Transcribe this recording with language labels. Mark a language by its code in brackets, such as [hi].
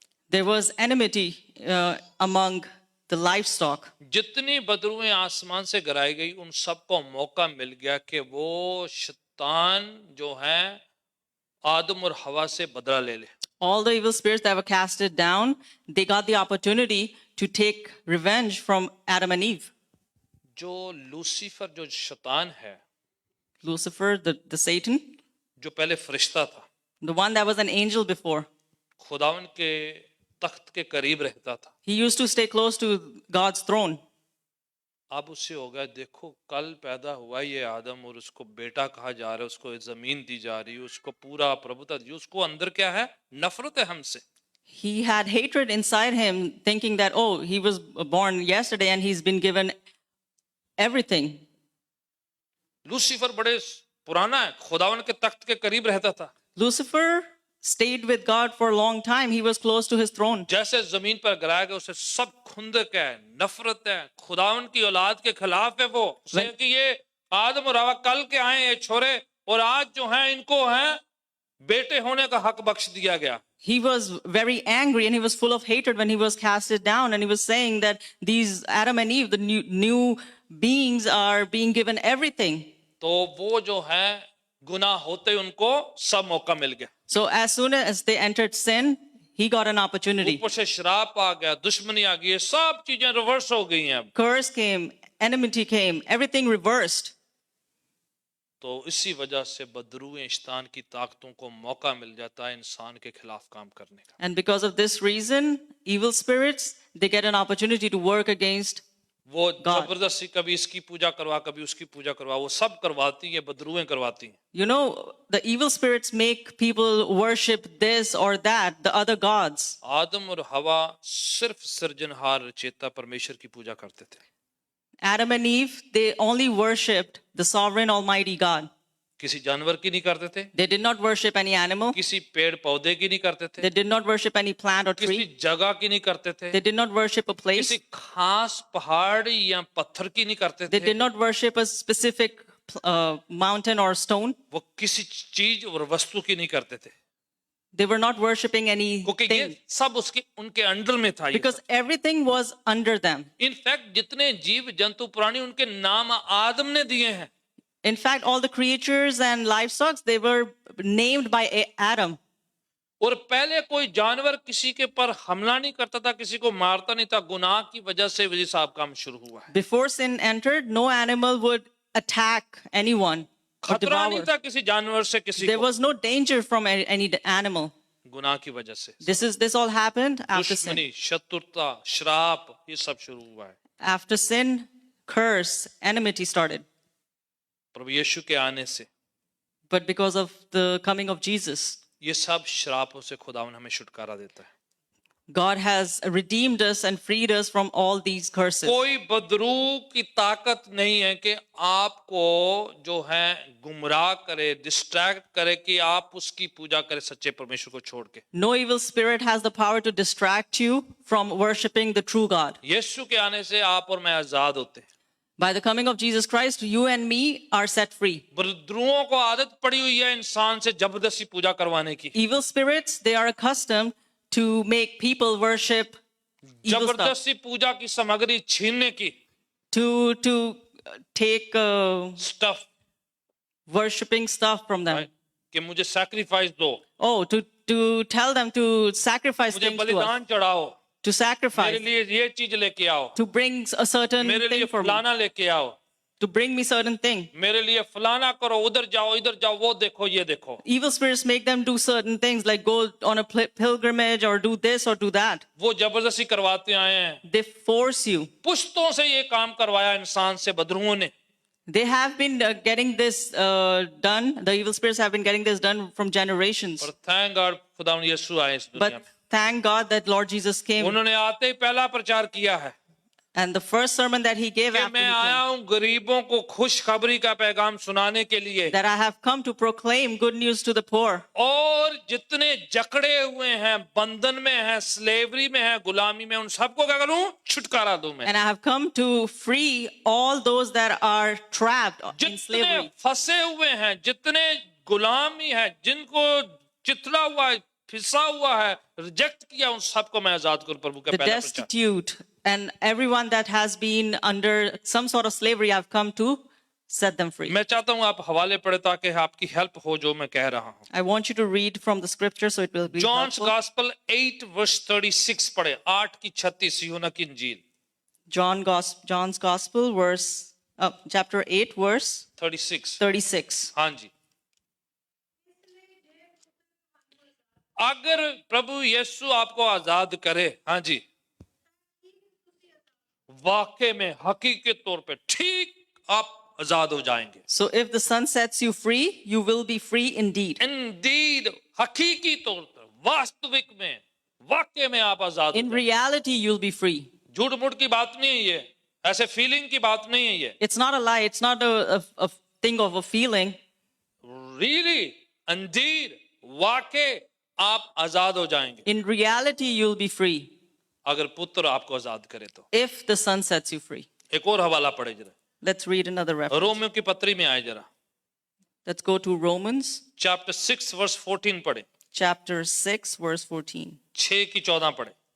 [en] There was enmity among the livestock. [hi] जितनी बदरुएं आसमान से गिराई गई, उन सबको मौका मिल गया कि वो शैतान जो है आदम और हवा से बदला ले ले. [en] All the evil spirits that were casted down, they got the opportunity to take revenge from Adam and Eve. [hi] जो लूसीफर, जो शैतान है, [en] Lucifer, the Satan, [hi] जो पहले फरिश्ता था, [en] the one that was an angel before, [hi] खुदावन के तख्त के करीब रहता था, [en] he used to stay close to God's throne. [hi] अब उससे हो गया, देखो कल पैदा हुआ ये आदम और उसको बेटा कहा जा रहा है, उसको जमीन दी जा रही है, उसको पूरा प्रभुता दी, उसको अंदर क्या है, नफरत है हमसे. [en] He had hatred inside him, thinking that, oh, he was born yesterday and he's been given everything. [hi] Lucifer बड़े पुराना है, खुदावन के तख्त के करीब रहता था. [en] Lucifer stayed with God for a long time. He was close to his throne. [hi] जैसे जमीन पर गिराया गया, उसे सब खुंदक है, नफरत है, खुदावन की औलाद के खिलाफ है. वो उसे कि ये आदम और हवा कल के आए ये छोरे, और आज जो है इनको है बेटे होने का हक बख्श दिया गया. [en] He was very angry and he was full of hatred when he was casted down, and he was saying that these Adam and Eve, the new beings, are being given everything. [hi] तो वो जो है गुनाह होते ही उनको सब मौका मिल गया. [en] So as soon as they entered sin, he got an opportunity. [hi] ऊपर से शराब आ गया, दुश्मनी आ गई, ये सब चीजें रिवर्स हो गई हैं. अब [en] Curse came, enmity came, everything reversed. [hi] तो इसी वजह से बदरुएं शैतान की ताकतों को मौका मिल जाता है इंसान के खिलाफ काम करने का. [en] And because of this reason, evil spirits, they get an opportunity to work against. [hi] वो [en] God. [hi] जबरदस्ती कभी इसकी पूजा करवा, कभी उसकी पूजा करवा, वो सब करवाती है, बदरुएं करवाती हैं. [en] You know, the evil spirits make people worship this or that, the other gods. [hi] आदम और हवा सिर्फ सृजनहार रचेता परमेश्वर की पूजा करते थे. [en] Adam and Eve, they only worshipped the sovereign Almighty God. [hi] किसी जानवर की नहीं करते थे, [en] They did not worship any animal. [hi] किसी पेड़ पौधे की नहीं करते थे, [en] They did not worship any plant or [hi] किसी [en] tree. [hi] जगह की नहीं करते थे, [en] They did not worship a place. [hi] किसी खास पहाड़ या पत्थर की नहीं करते [en] They [hi] थे. [en] did not worship a specific mountain or stone. [hi] वो किसी चीज और वस्तु की नहीं करते थे, [en] They were not worshiping [hi] क्योंकि ये [en] anything [hi] सब उसके उनके अंडर में था. [en] because everything was under them. [hi] In fact जितने जीव जंतु प्राणी उनके नाम आदम ने दिए हैं. [en] In fact, all the creatures and livestock, they were named by Adam. [hi] और पहले कोई जानवर किसी के पर हमला नहीं करता था, किसी को मारता नहीं था. गुनाह की वजह से वही साहब काम शुरू हुआ है. [en] Before sin entered, no animal would attack anyone or [hi] खतरा नहीं [en] devour. [hi] था किसी जानवर से किसी [en] There [hi] को, [en] was no danger from any animal. [hi] गुनाह की वजह से. [en] This all happened after sin. [hi] दुश्मनी, शत्रुता, श्राप, ये सब शुरू हुआ है. [en] After sin, curse, enmity started. [hi] प्रभु यीशु के आने से [en] But because of the coming of Jesus, [hi] ये सब श्रापों से खुदावन हमें छुटकारा देता है. [en] God has redeemed us and freed us from all these curses. [hi] कोई बदरू की ताकत नहीं है कि आपको जो है गुमराह करे, डिस्ट्रैक्ट करे कि आप उसकी पूजा करें सच्चे परमेश्वर को छोड़ के. [en] No evil spirit has the power to distract you from worshiping the true God. [hi] यीशु के आने से आप और मैं आजाद होते हैं. [en] By the coming of Jesus Christ, you and me are set free. [hi] बदरुओं को आदत पड़ी हुई है इंसान से जबरदस्ती पूजा करवाने की. [en] Evil spirits, they are accustomed to make people worship evil stuff, [hi] जबरदस्ती पूजा की सामग्री छीनने की. [en] to take stuff worshiping stuff from them. [hi] कि मुझे सैक्रिफाइस दो, [en] Oh, to tell them to sacrifice [hi] मुझे [en] things to us, [hi] बलिदान चढ़ाओ, [en] to [hi] मेरे [en] sacrifice, [hi] लिए ये चीज लेके आओ, [en] to bring a certain [hi] मेरे लिए [en] thing for me, [hi] फलाना लेके आओ. [en] to bring me certain thing. [hi] मेरे लिए फलाना करो, उधर जाओ, इधर जाओ, वो देखो, ये देखो. [en] Evil spirits make them do certain things like go on a pilgrimage or do this or do that. [hi] वो जबरदस्ती करवाते आए हैं. [en] They force you. [hi] पुश्तों से ये काम करवाया इंसान से बदरूओं ने. [en] They have been getting this done. The evil spirits have been getting this done from generations. [hi] और [en] thank God [hi] खुदावंद यीशु आए इस दुनिया [en] But [hi] में. [en] thank God that Lord Jesus came. [hi] उन्होंने आते ही पहला प्रचार किया है [en] And the first sermon that he gave [hi] कि मैं [en] he [hi] आया [en] came, [hi] हूँ गरीबों को खुशखबरी का पैगाम सुनाने के लिए. [en] that I have come to proclaim good news to the poor. [hi] और जितने जकड़े हुए हैं, बंधन में हैं, स्लेवरी में हैं, गुलामी में, उन सबको क्या करूं? छुटकारा दूं मैं. [en] And I have come to free all those that are trapped in [hi] जितने [en] slavery. [hi] फंसे हुए हैं, जितने गुलामी है, जिनको चितला हुआ है, फिसा हुआ है, रिजेक्ट किया, उन सबको मैं आजाद करूं प्रभु का [en] The [hi] पहला प्रचार. [en] destitute and everyone that has been under some sort of slavery, I've come to set them free. [hi] मैं चाहता हूं आप हवाले पढ़े ताकि आपकी हेल्प हो जो मैं कह रहा हूं. [en] I want you to read from the scripture so it will be John's helpful. Gospel 8 verse 36 [hi] पढ़े. 8 की 36 यूहन्ना की इंजील [en] John's Gospel, chapter 8, verse 36. 36. [hi] हाँ जी. अगर प्रभु यीशु आपको आजाद करे, हाँ जी, वाकई में हकीकत तौर पे ठीक आप आजाद हो जाएंगे. [en] So if the Son sets you free, you will be free indeed. [hi] Indeed, हकीकी तौर पर, वास्तविक में, वाकई में आप आजाद [en] In [hi] हो जाएंगे. [en] reality, you'll be free. [hi] झूठ मूठ की बात नहीं है ये, ऐसे फीलिंग की बात नहीं है ये. [en] It's not a lie. It's not a thing of a feeling. Really, indeed, [hi] वाकई आप आजाद हो जाएंगे [en] In reality, you'll be free [hi] अगर पुत्र आपको आजाद करे तो. [en] if the Son sets you free. [hi] एक और हवाला पढ़े जरा. [en] Let's read another reference. [hi] Romeo की पत्री में आए जरा. [en] Let's go to Romans chapter 6 verse 14 [hi] पढ़े. [en] chapter 6, verse 14. [hi] 6 की 14 पढ़े.